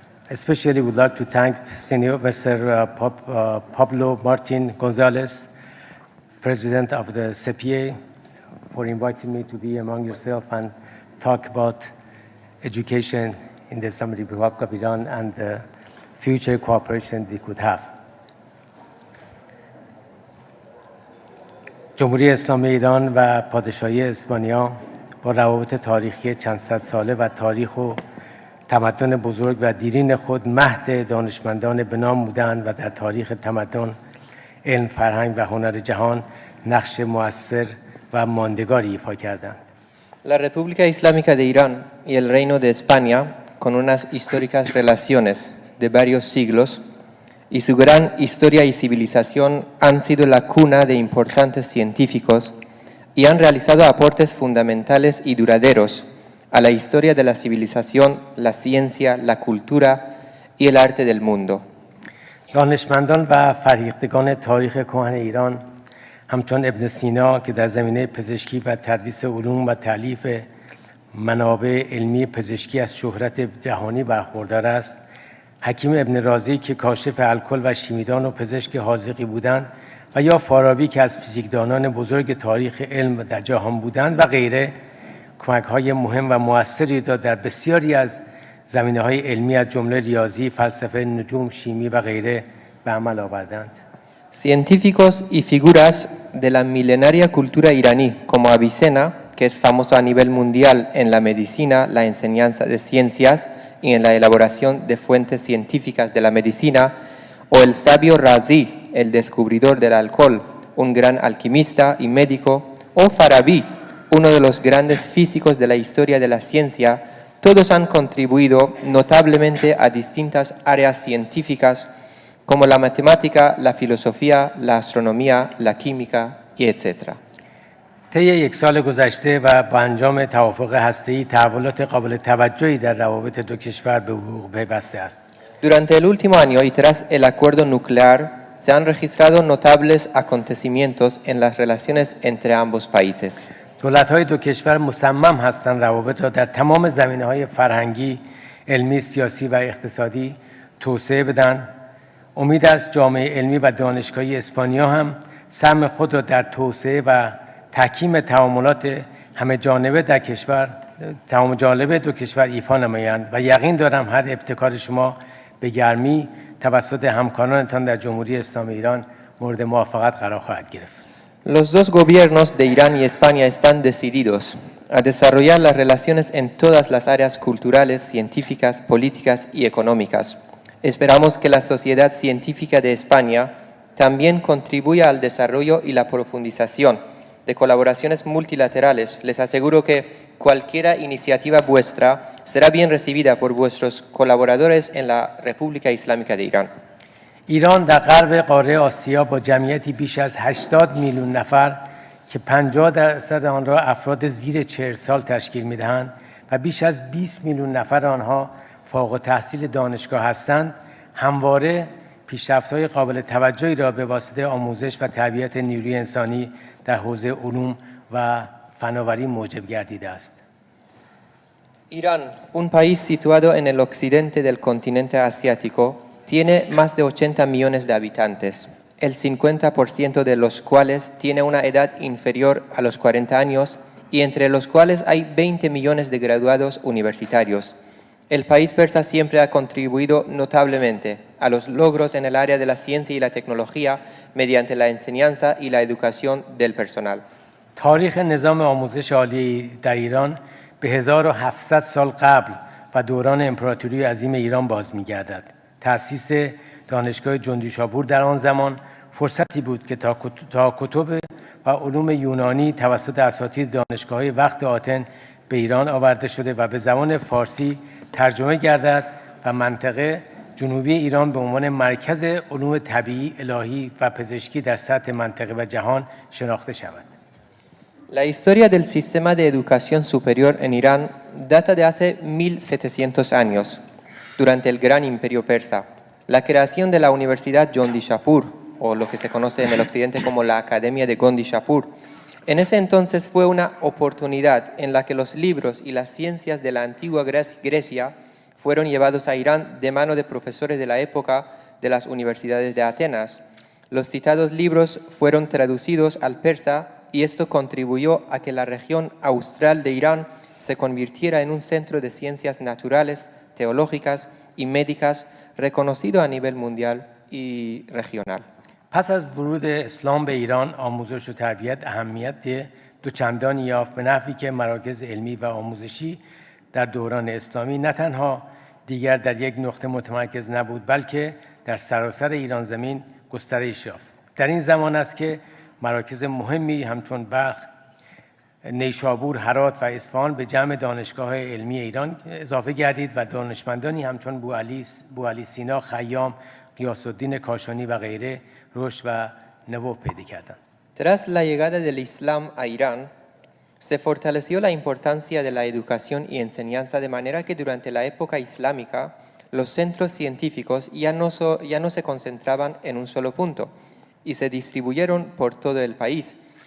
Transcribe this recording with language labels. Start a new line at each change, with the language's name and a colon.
English: Especially would like to thank Senior Mr. Pablo Martin Gonzalez, President of the SEPIE, for inviting me to be among yourself and talk about education in the Islamic Republic of Iran and the future cooperation we could have.
Persian: جمهوری اسلامی ایران و پادشاهی اسپانیا با روابط تاریخی چند صد ساله و تاریخ و تمدن بزرگ و دیرین خود مهد دانشمندان به نام بودند و در تاریخ تمدن، علم، فرهنگ و هنر جهان نقش مؤثر و ماندگاری ایفا کردند.
Spanish: La República Islámica de Irán y el Reino de España, con unas históricas relaciones de varios siglos, y su gran historia y civilización han sido la cuna de importantes científicos y han realizado aportes fundamentales y duraderos a la historia de la civilización, la ciencia, la cultura y el arte del mundo.
Persian: دانشمندان و فرهیختگان تاریخ کهن ایران همچون ابن سینا که در زمینه پزشکی و تدریس علوم و تألیف منابع علمی پزشکی از شهرت جهانی برخوردار است، حکیم ابن رازی که کاشف الکل و شیمیدان و پزشک حاذقی بودند و یا فارابی که از فیزیکدانان بزرگ تاریخ علم در جهان بودند و غیره، کمک‌های مهم و مؤثری در بسیاری از زمینه‌های علمی از جمله ریاضی، فلسفه، نجوم، شیمی و غیره به عمل آوردند.
Spanish: Científicos y figuras de la milenaria cultura iraní, como Avicena, que es famoso a nivel mundial en la medicina, la enseñanza de ciencias y en la elaboración de fuentes científicas de la medicina, o el sabio Razi, el descubridor del alcohol, un gran alquimista y médico, o Farabi, uno de los grandes físicos de la historia de la ciencia, todos han contribuido notablemente a distintas áreas científicas como la matemática, la filosofía, la astronomía, la química y etc.
Persian: طی یک سال گذشته و با انجام توافق هسته‌ای تحولات قابل توجهی در روابط دو کشور به وقوع پیوسته است.
Spanish: Durante el último año y tras el acuerdo nuclear, se han registrado notables acontecimientos en las relaciones entre ambos países.
Persian: دولت‌های دو کشور مصمم هستند روابط را در تمام زمینه‌های فرهنگی، علمی، سیاسی و اقتصادی توسعه بدن. امید است جامعه علمی و دانشگاهی اسپانیا هم سهم خود را در توسعه و تحکیم تعاملات همه جانبه دو کشور ایفا نمایند و یقین دارم هر ابتکار شما به گرمی توسط همکارانتان در جمهوری اسلامی ایران مورد موافقت قرار خواهد گرفت.
Spanish: Los dos gobiernos de Irán y España están decididos a desarrollar las relaciones en todas las áreas culturales, científicas, políticas y económicas. Esperamos que la sociedad científica de España también contribuya al desarrollo y la profundización de colaboraciones multilaterales. Les aseguro que cualquier iniciativa vuestra será bien recibida por vuestros colaboradores en la República Islámica de Irán.
Persian: ایران در غرب قاره آسیا با جمعیتی بیش از 80 میلیون نفر که 50% آن را افراد زیر 40 سال تشکیل می‌دهند و بیش از 20 میلیون نفر آنها فارغ التحصیل دانشگاه هستند، همواره پیشرفت‌های قابل توجهی را به واسطه آموزش و تربیت نیروی انسانی در حوزه علوم و فناوری موجب گردیده است.
Spanish: Irán, un país situado en el occidente del continente asiático, tiene más de 80 millones de habitantes, el 50% de los cuales tiene una edad inferior a los 40 años y entre los cuales hay 20 millones de graduados universitarios. El país persa siempre ha contribuido notablemente a los logros en el área de la ciencia y la tecnología mediante la enseñanza y la educación del personal.
Persian: تاریخ نظام آموزش عالی در ایران به 1700 سال قبل و دوران امپراتوری عظیم ایران باز می‌گردد. تأسیس دانشگاه جندیشاپور در آن زمان فرصتی بود که تا کتب و علوم یونانی توسط اساتید دانشگاه‌های وقت آتن به ایران آورده شده و به زبان فارسی ترجمه گردد و منطقه جنوبی ایران به عنوان مرکز علوم طبیعی، الهی و پزشکی در سطح منطقه و جهان شناخته شود.
Spanish: La historia del sistema de educación superior en Irán data de hace 1700 años, durante el gran imperio persa. La creación de la Universidad Jondishapur, o lo que se conoce en el occidente como la Academia de Gondishapur, en ese entonces fue una oportunidad en la que los libros y las ciencias de la antigua Grecia fueron llevados a Irán de mano de profesores de la época de las universidades de Atenas. Los citados libros fueron traducidos al persa y esto contribuyó a que la región austral de Irán se convirtiera en un centro de ciencias naturales, teológicas y médicas reconocido a nivel mundial y regional.
Persian: پس از ورود اسلام به ایران، آموزش و تربیت اهمیت دوچندانی یافت به نحوی که مراکز علمی و آموزشی در دوران اسلامی نه تنها دیگر در یک نقطه متمرکز نبود، بلکه در سراسر ایران زمین گسترش یافت. در این زمان است که مراکز مهمی همچون بلخ، نیشابور، هرات و اصفهان به جمع دانشگاه علمی ایران اضافه گردید و دانشمندانی همچون بوعلی سینا، خیام، غیاث الدین کاشانی و غیره رشد و نمو پیدا کردند.
Spanish: Tras la llegada del Islam a Irán, se fortaleció la importancia de la educación y enseñanza de manera que durante la época islámica los centros científicos ya no se concentraban en un solo punto y se distribuyeron por todo el país.